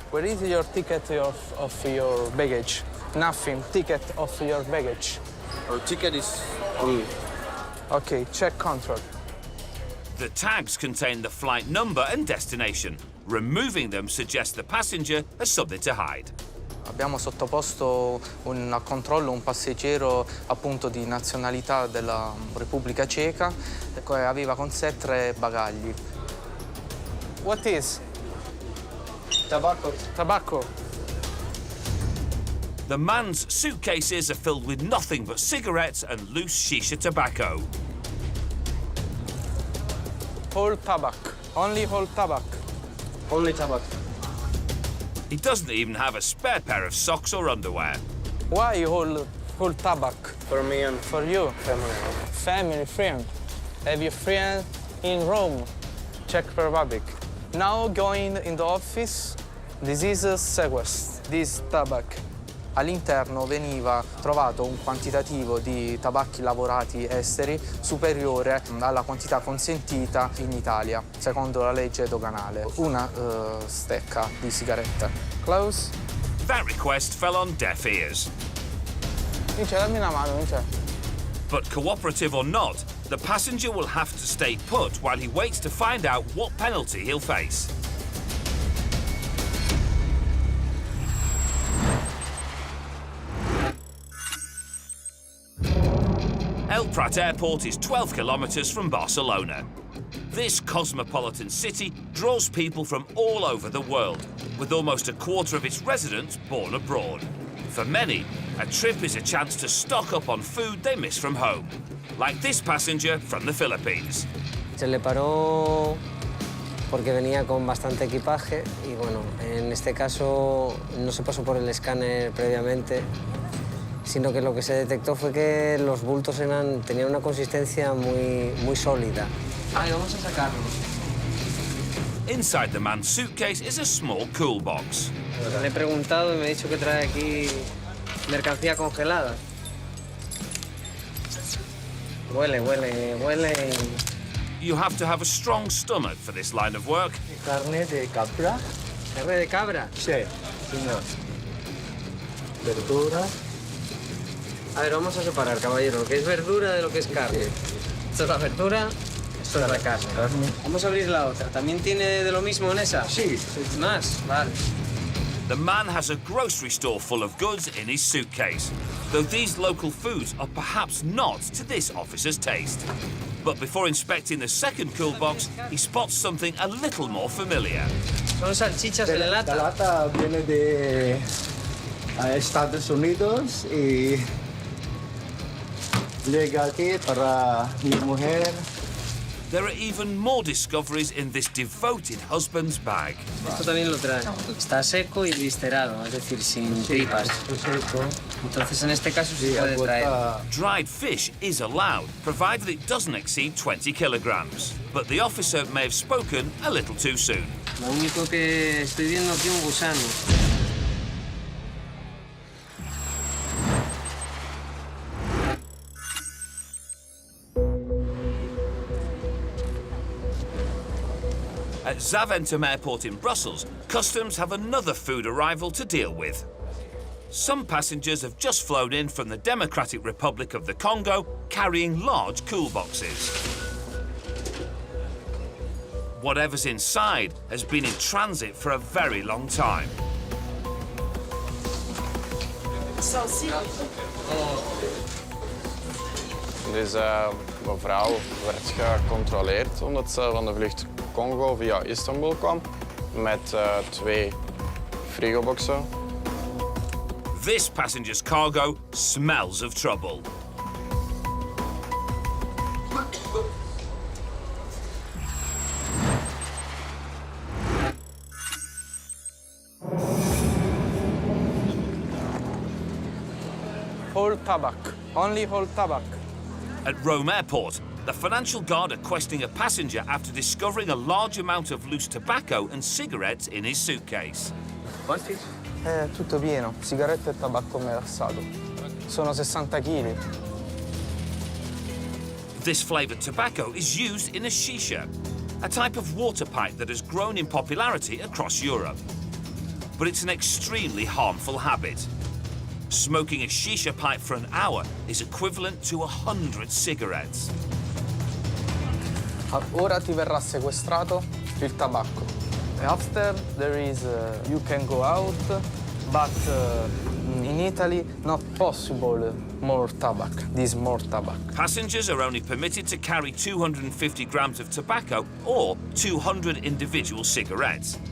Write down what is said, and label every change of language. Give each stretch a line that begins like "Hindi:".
English: Where is your ticket of your baggage? Nothing. Ticket of your baggage. Our ticket is... Okay, check control. The tags contain the flight number and destination. Removing them suggests the passenger has something to hide.
Italian: Abbiamo sottoposto a controllo un passeggero appunto di nazionalità della Repubblica Ceca che aveva con sé 3 bagagli.
English: What is? Tobacco. Tobacco. The man's suitcases are filled with nothing but cigarettes and loose shisha tobacco. Whole tobacco. Only whole tobacco. Only tobacco. He doesn't even have a spare pair of socks or underwear. Why whole tobacco? For me and For you? family. Family, friend. Have you friend in Rome, Czech Republic? Now going in the office, this is a sequest, this tobacco.
Italian: All'interno veniva trovato un quantitativo di tabacchi lavorati esteri superiore alla quantità consentita in Italia, secondo la legge doganale. Una stecca di sigarette.
English: Close. That request fell on deaf ears.
Italian: Vince, dammi una mano, Vince.
English: But cooperative or not, the passenger will have to stay put while he waits to find out what penalty he'll face. Prat Airport is 12 kilometers from Barcelona. This cosmopolitan city draws people from all over the world, with almost a quarter of its residents born abroad. For many, a trip is a chance to stock up on food they miss from home, like this passenger from the Philippines.
Spanish: Se le paró porque venía con bastante equipaje y bueno, en este caso no se pasó por el escáner previamente, sino que lo que se detectó fue que los bultos tenían una consistencia muy sólida. Vamos a sacarlo.
English: Inside the man's suitcase is a small cool box.
Spanish: Le he preguntado y me ha dicho que trae aquí mercancía congelada. Huele.
English: You have to have a strong stomach for this line of work.
Spanish: Carne de cabra. ¿Carne de cabra? Sí, señor. Verdura. A ver, vamos a separar, caballero, lo que es verdura de lo que es carne. Esto es la verdura, esto es la carne. Vamos a abrir la otra. ¿También tiene de lo mismo en esa? Sí. ¿Más? Vale.
English: The man has a grocery store full of goods in his suitcase, though these local foods are perhaps not to this officer's taste. But before inspecting the second cool box, he spots something a little more familiar.
Spanish: Son salchichas de lata. La lata viene de Estados Unidos y llega aquí para mi mujer
English: There are even more discoveries in this devoted husband's bag.
Spanish: Esto también lo trae. Está seco y viscerado, es decir, sin tripas. Entonces, en este caso se puede traer.
English: Dried fish is allowed, provided it doesn't exceed 20 kilograms. But the officer may have spoken a little too soon.
Spanish: Lo único que estoy viendo aquí es un gusano.
English: At Zaventem airport in Brussels, customs have another food arrival to deal with. Some passengers have just flown in from the Democratic Republic of the Congo, carrying large cool boxes. Whatever's inside has been in transit for a very long time.
Dutch: Deze mevrouw werd gecontroleerd omdat ze van de vlucht Congo via Istanbul kwam met 2 frigoboxen.
English: This passenger's cargo smells of trouble. Whole tobacco, only whole tobacco. At Rome Airport, the financial guard are questioning a passenger after discovering a large amount of loose tobacco and cigarettes in his suitcase.
Italian: Quanti? Tutto pieno, sigarette e tabacco melassato. Sono 60 kg.
English: This flavoured tobacco is used in a shisha, a type of water pipe that has grown in popularity across Europe. But it's an extremely harmful habit. Smoking a shisha pipe for an hour is equivalent to 100 cigarettes.
Italian: Ora ti verrà sequestrato il tabacco.
English: After there is, you can go out, but in Italy not possible more tobacco, this more tobacco. Passengers are only permitted to carry 250 grams of tobacco or 200 individual cigarettes.